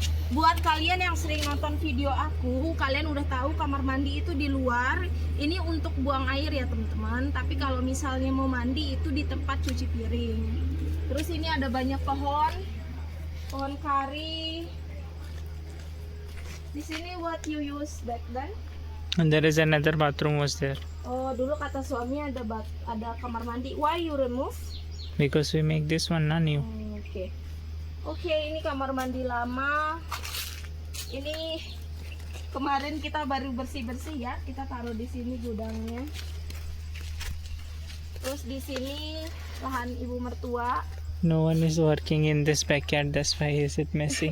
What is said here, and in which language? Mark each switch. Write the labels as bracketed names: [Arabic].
[Indonesian] Buat kalian yang sering nonton video aku, kalian udah tahu kamar mandi itu di luar. Ini untuk buang air ya teman-teman. Tapi kalau misalnya mau mandi itu di tempat cuci piring. Terus ini ada banyak pohon kari. Di sini [English] what you use back then? And there is another bathroom was there [Indonesian] Oh, dulu kata suami ada ada kamar mandi. [English] Why you remove? because we make this one new. [Indonesian] Oke. Oke, ini kamar mandi lama. Ini kemarin kita baru bersih-bersih ya. Kita taruh di sini gudangnya. Terus di sini lahan ibu mertua. [English] No one is working in this backyard, that's why is it messy.